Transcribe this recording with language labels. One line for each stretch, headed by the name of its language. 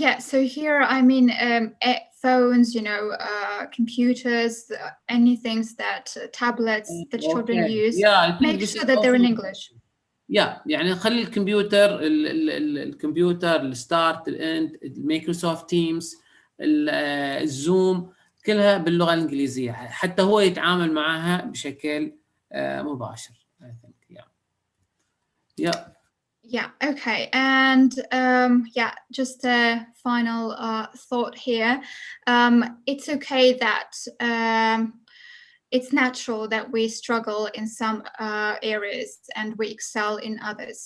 English: Yeah, so here, I mean, phones, computers, anything that tablets that children use. Yeah, make sure that they're in English. Yeah,
Arabic: يعني خلي الكمبيوتر الكمبيوتر الستارت الاند المايكروسوفت تيمز الزوم كلها باللغة الإنجليزية حتى هو يتعامل معها بشكل مباشر.
English: I think. Yeah, okay. And just a final thought here. It's okay that it's natural that we struggle in some areas and we excel in others.